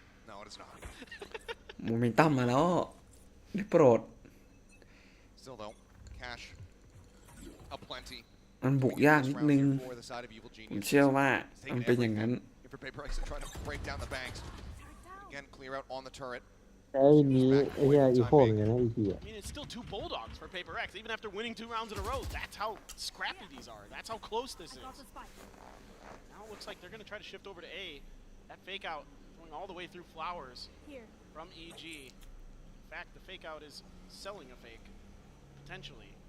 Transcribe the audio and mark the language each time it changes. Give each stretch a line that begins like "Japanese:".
English: No, it is not.
Thai: โมเมนตัมมาแล้วได้โปรด
English: Still though, cash aplenty.
Thai: มันบุกยากนิดนึง
English: For the side of Evil
Thai: ผม
English: Genius.
Thai: เชื่อว่ามันเป็นอย่างนั้น
English: For PRX to try to break down the banks. Again, clear out on the turret.
Thai: ไอ้นี้ไอ้เหี้ยอีโคเหมือนกันนะอีทีอ่ะ
English: I mean, it's still 2 Bulldogs for PRX, even after winning 2 rounds in a row. That's how scrappy these are. That's how close this is. Now it looks like they're going to try to shift over to A. That fake out going all the way through Flowers from EG. In fact, the fake out is selling a fake, potentially.